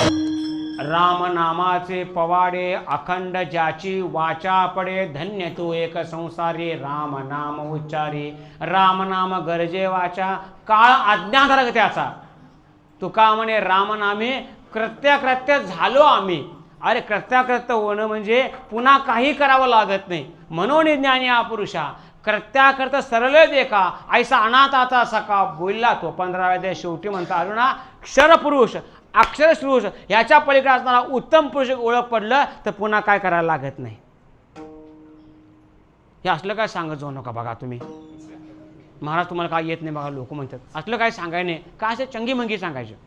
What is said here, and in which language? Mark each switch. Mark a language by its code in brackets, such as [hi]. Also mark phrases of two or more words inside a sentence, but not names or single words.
[mr] राम नामाचे पवाडे, अखंड ज्याची वाचा पडे. धन्य तू एक संसारी, राम नाम उच्चारी. राम नाम गरजे वाचा, काळ आज्ञाधारक त्याचा. तुका म्हणे रामनामे कृत्याकृत्य झालो आम्ही. अरे कृत्याकृत्य होणं म्हणजे पुन्हा काही करावं लागत नाही. म्हणून ज्ञानी हा पुरुषा कृत्याकृत सरळ देखा, ऐसा अनाथाचा सखा बोलला तो. 15व्या शेवटी म्हणता अर्जुना, क्षरपुरुष अक्षर पुरुष ह्याच्या पलीकडे असणारा उत्तम पुरुष ओळख पडलं तर पुन्हा काय करायला लागत नाही. हे असलं काय सांगत जाऊ नका. बघा तुम्ही महाराज तुम्हाला काय येत नाही बघा, लोक म्हणतात असलं काय सांगाय नाही का, असे चंगी मंगी सांगायचे.